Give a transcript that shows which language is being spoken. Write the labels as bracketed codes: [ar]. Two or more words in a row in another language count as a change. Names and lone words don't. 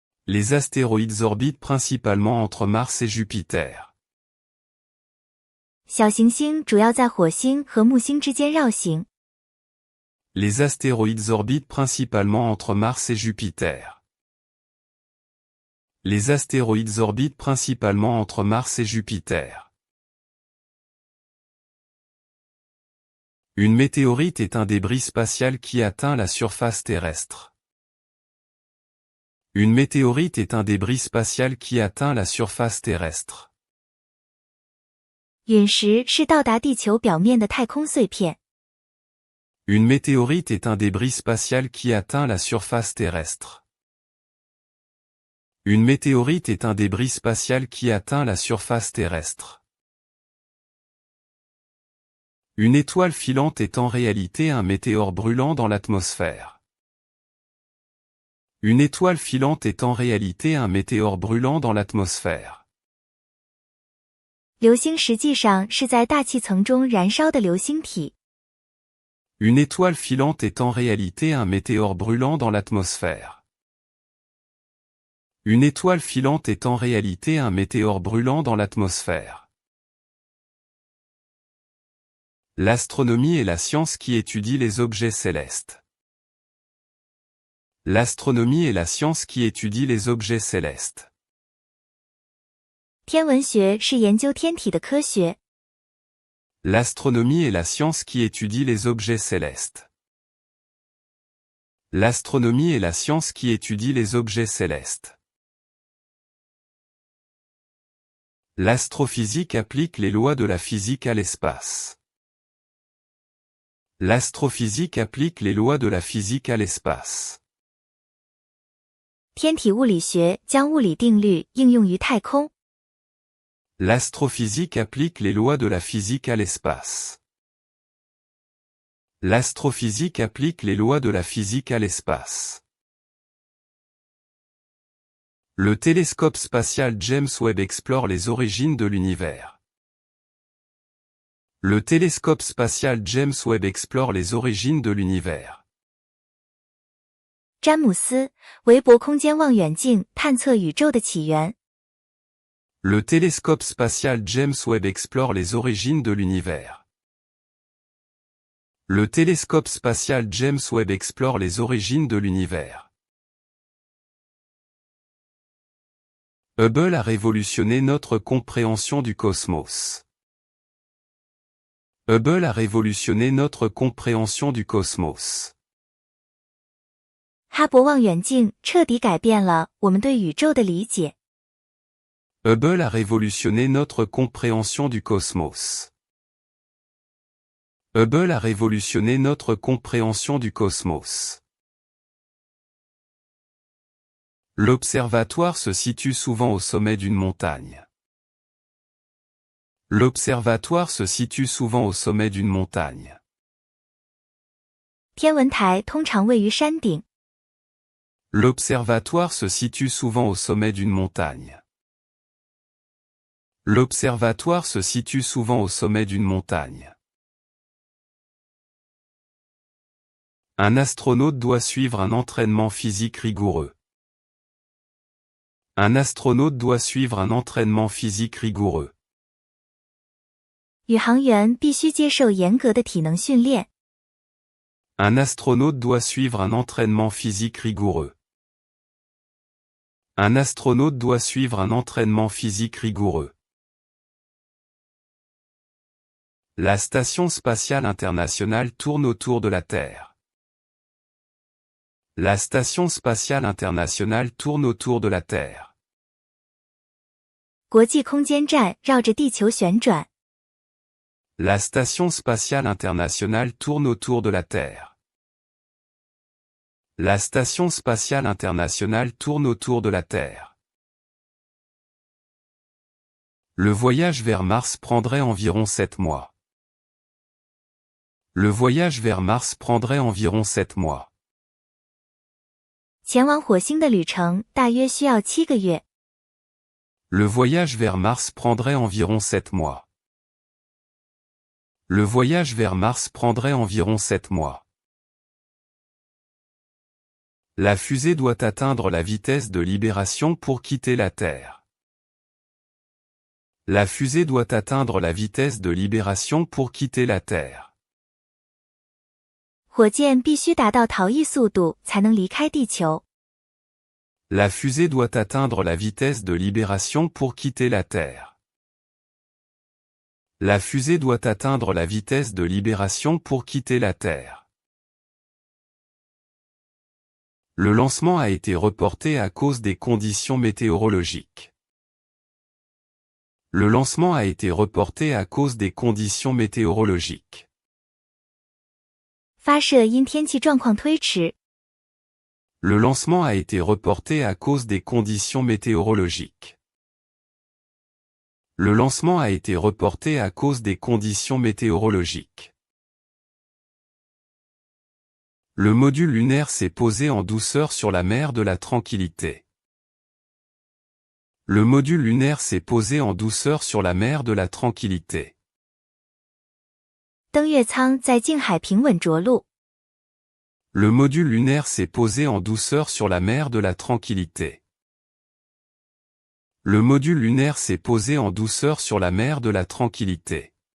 [fr] Les astéroïdes orbitent principalement entre Mars et Jupiter. [zh] 小行星主要在火星和木星之间绕行。 [fr] Les astéroïdes orbitent principalement entre Mars et Jupiter. Les astéroïdes orbitent principalement entre Mars et Jupiter. Une météorite est un débris spatial qui atteint la surface terrestre. Une météorite est un débris spatial qui atteint la surface terrestre. [zh] 陨石是到达地球表面的太空碎片。 [fr] Une météorite est un débris spatial qui atteint la surface terrestre. Une météorite est un débris spatial qui atteint la surface terrestre. Une étoile filante est en réalité un météore brûlant dans l'atmosphère. Une étoile filante est en réalité un météore brûlant dans l'atmosphère. [zh] 流星实际上是在大气层中燃烧的流星体。 [fr] Une étoile filante est en réalité un météore brûlant dans l'atmosphère. Une étoile filante est en réalité un météore brûlant dans l'atmosphère. L'astronomie est la science qui étudie les objets célestes. L'astronomie est la science qui étudie les objets célestes. [zh] 天文学是研究天体的科学。 [fr] L'astronomie est la science qui étudie les objets célestes. L'astronomie est la science qui étudie les objets célestes. L'astrophysique applique les lois de la physique à l'espace. L'astrophysique applique les lois de la physique à l'espace. [zh] 天体物理学将物理定律应用于太空。 [fr] L'astrophysique applique les lois de la physique à l'espace. L'astrophysique applique les lois de la physique à l'espace. Le télescope spatial James Webb explore les origines de l'univers. Le télescope spatial James Webb explore les origines de l'univers. [zh] 詹姆斯·韦伯空间望远镜探测宇宙的起源。 [fr] Le télescope spatial James Webb explore les origines de l'univers. Le télescope spatial James Webb explore les origines de l'univers. Hubble a révolutionné notre compréhension du cosmos. Hubble a révolutionné notre compréhension du cosmos. [zh] 哈勃望远镜彻底改变了我们对宇宙的理解。 [fr] Hubble a révolutionné notre compréhension du cosmos. Hubble a révolutionné notre compréhension du cosmos. L'observatoire se situe souvent au sommet d'une montagne. L'observatoire se situe souvent au sommet d'une montagne. [zh] 天文台通常位于山顶。 [fr] L'observatoire se situe souvent au sommet d'une montagne. L'observatoire se situe souvent au sommet d'une montagne. Un astronaute doit suivre un entraînement physique rigoureux. Un astronaute doit suivre un entraînement physique rigoureux. [zh] 宇航员必须接受严格的体能训练。 [fr] Un astronaute doit suivre un entraînement physique rigoureux. Un astronaute doit suivre un entraînement physique rigoureux. La station spatiale internationale tourne autour de la Terre. La station spatiale internationale tourne autour de la Terre. [zh] 国际空间站绕着地球旋转。 [fr] La station spatiale internationale tourne autour de la Terre. La station spatiale internationale tourne autour de la Terre. Le voyage vers Mars prendrait environ 7 mois. Le voyage vers Mars prendrait environ 7 mois. [zh] 前往火星的旅程大约需要7个月。 [fr] Le voyage vers Mars prendrait environ 7 mois. Le voyage vers Mars prendrait environ 7 mois. La fusée doit atteindre la vitesse de libération pour quitter la Terre. La fusée doit atteindre la vitesse de libération pour quitter la Terre. [zh] 火箭必须达到逃逸速度才能离开地球。 [fr] La fusée doit atteindre la vitesse de libération pour quitter la Terre. La fusée doit atteindre la vitesse de libération pour quitter la Terre. Le lancement a été reporté à cause des conditions météorologiques. Le lancement a été reporté à cause des conditions météorologiques. [zh] 发射因天气状况推迟。 [fr] Le lancement a été reporté à cause des conditions météorologiques. Le lancement a été reporté à cause des conditions météorologiques. Le module lunaire s'est posé en douceur sur la mer de la Tranquillité. Le module lunaire s'est posé en douceur sur la mer de la Tranquillité. [zh] 登月舱在近海平稳着陆。 [fr] Le module lunaire s'est posé en douceur sur la mer de la Tranquillité. Le module lunaire s'est posé en douceur sur la mer de la Tranquillité.